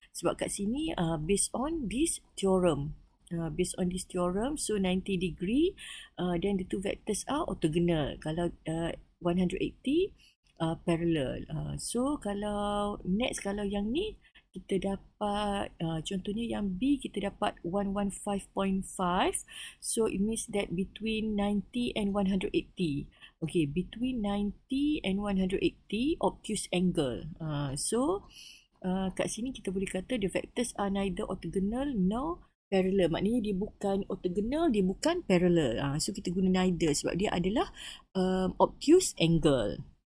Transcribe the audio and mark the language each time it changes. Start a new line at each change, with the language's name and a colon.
Malay: Sebab kat sini
English: based on this theorem. So 90 degree, then the two vectors are orthogonal.
Malay: Kalau 180 parallel. So kalau next, kalau yang ni kita dapat contohnya yang B kita dapat 115.5.
English: So it means that between 90 and 180. Okay, between 90 and 180 obtuse angle.
Malay: So kat sini kita boleh kata
English: the vectors are neither orthogonal nor parallel.
Malay: Maknanya dia bukan orthogonal, dia bukan parallel. So kita guna neither sebab dia adalah obtuse angle.